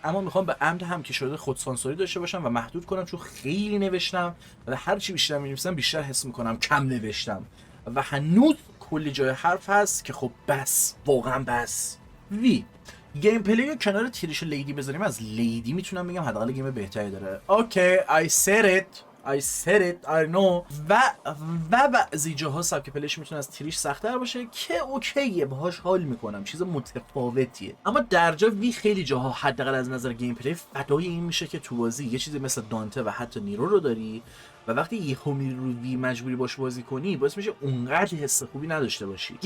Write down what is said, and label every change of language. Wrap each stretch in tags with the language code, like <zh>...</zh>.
<fa>اما میخوام به عمد هم که شده خودسانسوری داشته باشم و محدود کنم، چون خیلی نوشتم و هر چی بیشتر می‌نویسم بیشتر حس میکنم کم نوشتم و هنوز کلی جای حرف هست که خب بس، واقعا بس. گیم پلی رو کنار تیریش لیدی بذاریم، از لیدی میتونم بگم حداقل گیم بهتری داره.</fa> <en>Okay I said it I know.</en> <fa>و بعضی جاها سبک پلیش میتونه از تیریش سخت‌تر باشه که اوکیه، باهاش حال میکنم، چیز متفاوتیه. اما در جا وی خیلی جاها حداقل از نظر گیم پلی فدای این میشه که تو بازی یه چیزی مثل دانته و حتی نیرو رو داری و وقتی یهو میری رو وی مجبوری باش بازی کنی باعث میشه اونقدر حس خوبی نداشته باشی.</fa>